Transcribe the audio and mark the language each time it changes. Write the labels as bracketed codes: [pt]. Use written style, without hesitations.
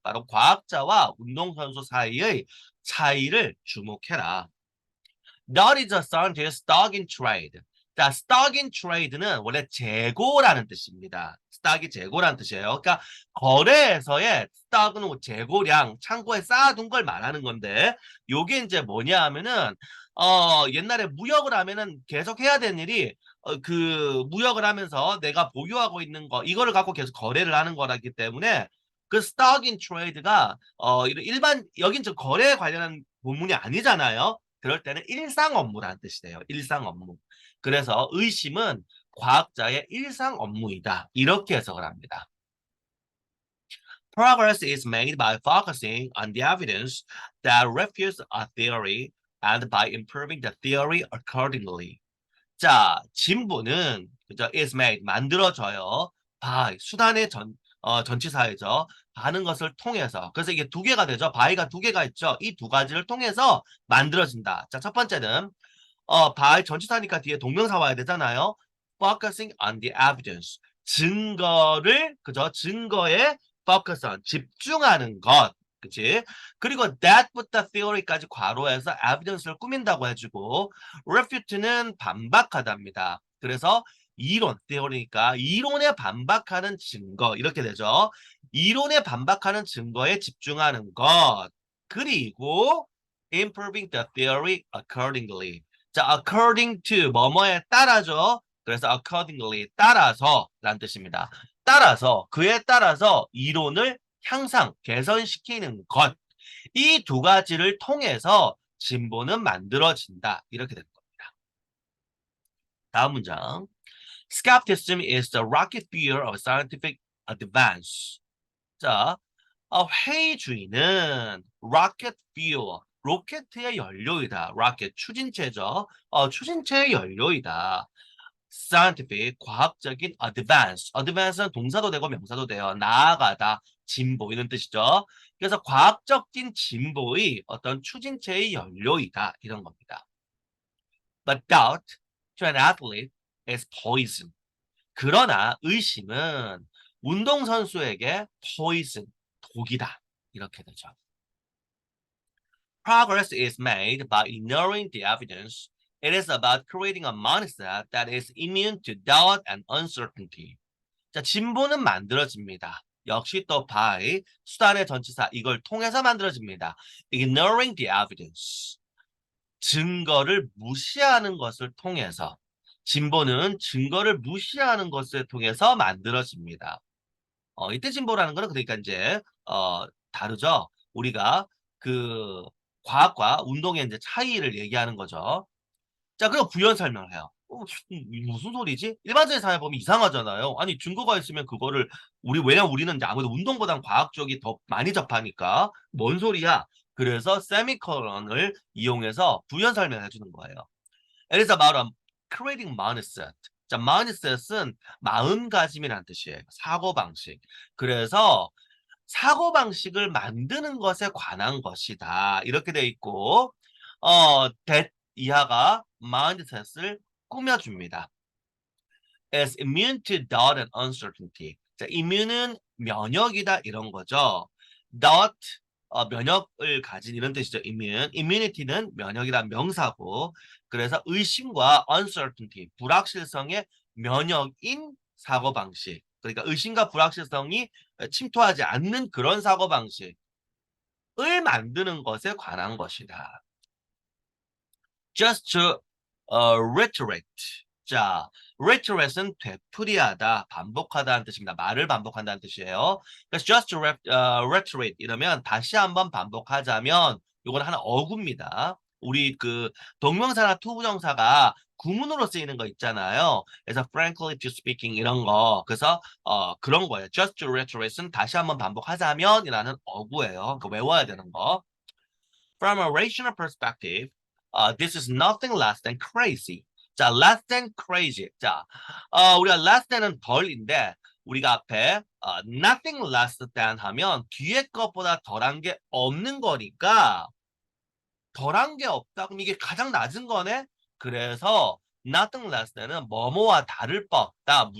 [ko] 바로 과학자와 운동선수 사이의 차이를 주목해라. [en] Not is a scientist stock in trade. [ko] 자, stock in trade는 원래 재고라는 뜻입니다. stock이 재고라는 뜻이에요. 그러니까 거래에서의 stock은 재고량, 창고에 쌓아둔 걸 말하는 건데, 요게 이제 뭐냐 하면은 옛날에 무역을 하면은 계속 해야 되는 일이 그 무역을 하면서 내가 보유하고 있는 거 이거를 갖고 계속 거래를 하는 거라기 때문에 그 stock in trade가 일반 여긴 저 거래에 관련한 본문이 아니잖아요. 그럴 때는 일상 업무라는 뜻이 돼요. 일상 업무. 그래서 의심은 과학자의 일상 업무이다. 이렇게 해석을 합니다. [en] Progress is made by focusing on the evidence that refutes a theory and by improving the theory accordingly. [ko] 자, 진보는 그죠? is made 만들어져요. by 수단의 전치사이죠. 하는 것을 통해서. 그래서 이게 두 개가 되죠. by가 두 개가 있죠. 이 두 가지를 통해서 만들어진다. 자, 첫 번째는 by 전치사니까 뒤에 동명사 와야 되잖아요. [en] Focusing on the evidence. [ko] 증거를 그죠? 증거에 focus on 집중하는 것. 그치? 그리고 that부터 theory까지 괄호해서 evidence를 꾸민다고 해주고 refute는 반박하답니다. 그래서 이론, theory니까 이론에 반박하는 증거 이렇게 되죠. 이론에 반박하는 증거에 집중하는 것. 그리고 [en] improving the theory accordingly. [ko] 자, according to 뭐뭐에 따라죠. 그래서 accordingly 따라서 라는 뜻입니다. 따라서 그에 따라서 이론을 향상, 개선시키는 것. 이 두 가지를 통해서 진보는 만들어진다. 이렇게 되는 겁니다. 다음 문장. [en] Skepticism is the rocket fuel of scientific advance. [ko] 자, 회의주의는 rocket fuel, 로켓의 연료이다. rocket, 추진체죠. 추진체의 연료이다. scientific, 과학적인 advance. advance는 동사도 되고 명사도 돼요. 나아가다, 진보 이런 뜻이죠. 그래서 과학적인 진보의 어떤 추진체의 연료이다. 이런 겁니다. [en] But doubt to an athlete is poison. [ko] 그러나 의심은 운동선수에게 poison, 독이다. 이렇게 되죠. [en] Progress is made by ignoring the evidence. It is about creating a mindset that is immune to doubt and uncertainty. [ko] 자, 진보는 만들어집니다. 역시 또 by 수단의 전치사 이걸 통해서 만들어집니다. [en] Ignoring the evidence. [ko] 증거를 무시하는 것을 통해서 진보는 증거를 무시하는 것을 통해서 만들어집니다. 이때 진보라는 거는 그러니까 이제 다르죠. 우리가 그 과학과 운동의 이제 차이를 얘기하는 거죠. 자, 그리고 부연 설명을 해요. 무슨 소리지? 일반적인 사회 보면 이상하잖아요. 아니, 증거가 있으면 그거를 왜냐면 우리는 이제 아무래도 운동보단 과학 쪽이 더 많이 접하니까 뭔 소리야? 그래서 세미콜론을 이용해서 부연 설명해 주는 거예요. [en] It is about creating mindset. [ko] 자, mindset은 마음가짐이라는 뜻이에요. 사고방식. 그래서 사고방식을 만드는 것에 관한 것이다. 이렇게 돼 있고, that 이하가 mindset을 꾸며줍니다. [en] Is immune to doubt and uncertainty. [ko] 자, immune은 면역이다 이런 거죠. doubt 면역을 가진 이런 뜻이죠. immune. immunity는 면역이란 명사고 그래서 의심과 uncertainty 불확실성의 면역인 사고방식. 그러니까 의심과 불확실성이 침투하지 않는 그런 사고방식을 만드는 것에 관한 것이다. [en] Just to reiterate. [ko] 자, reiterate은 되풀이하다, 반복하다는 뜻입니다. 말을 반복한다는 뜻이에요. 그래서 [en] just to reiterate [ko] 이러면 다시 한번 반복하자면 이건 하나 어구입니다. 우리 그 동명사나 투부정사가 구문으로 쓰이는 거 있잖아요. 그래서 [en] frankly to speaking [ko] 이런 거. 그래서 그런 거예요. just to reiterate은 다시 한번 반복하자면이라는 어구예요. 그 외워야 되는 거. [en] From a rational perspective, this is nothing less than crazy. 자, less than crazy. [ko] 자, 우리가 less than은 덜인데 우리가 앞에 nothing less than 하면 뒤에 것보다 덜한 게 없는 거니까 덜한 게 없다. 그럼 이게 가장 낮은 거네. 그래서 nothing less than은 뭐뭐와 다를 바 없다.